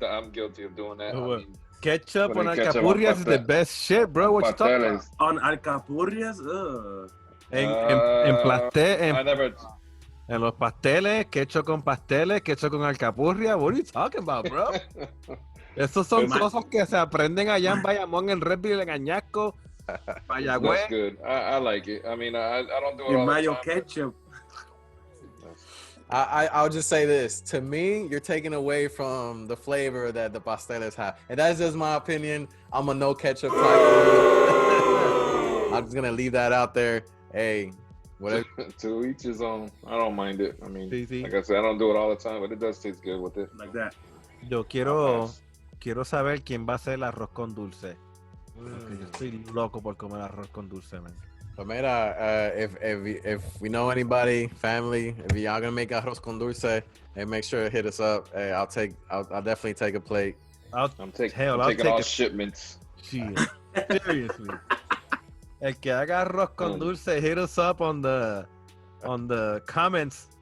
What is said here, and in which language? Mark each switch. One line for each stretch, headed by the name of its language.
English: I'm guilty of doing that. I mean, ketchup on alcapurrias is the best shit, bro. What you talking about? On alcapurrias? I never.
Spanish: En los pasteles, ketchup con pasteles, ketchup con alcapurria.
English: What are you talking about, bro?
Spanish: Esos son cosas que se aprenden allá en Bayamón, en Redville, en Añasco, Mayagüez.
English: That's good. I like it. I mean, I don't do it all the mayo time. Ketchup. I'll just say this. To me, you're taking away from the flavor that the pasteles have. And that's just my opinion. I'm a no ketchup type. I'm just going to leave that out there. Hey, whatever. To each his own. I don't mind it. I mean, like I said, I don't do it all the time, but it does taste good with it. Like that.
Spanish: Yo quiero saber quién va a hacer el arroz con dulce. Porque yo estoy loco por comer arroz con dulce, man.
English: But mira, if we know anybody, family, if y'all gonna make arroz con dulce, hey, make sure to hit us up. Hey, I'll definitely take a plate. I'm taking all shipments. Shit. Seriously.
Spanish: El que haga arroz con dulce,
English: hit us up on the comments.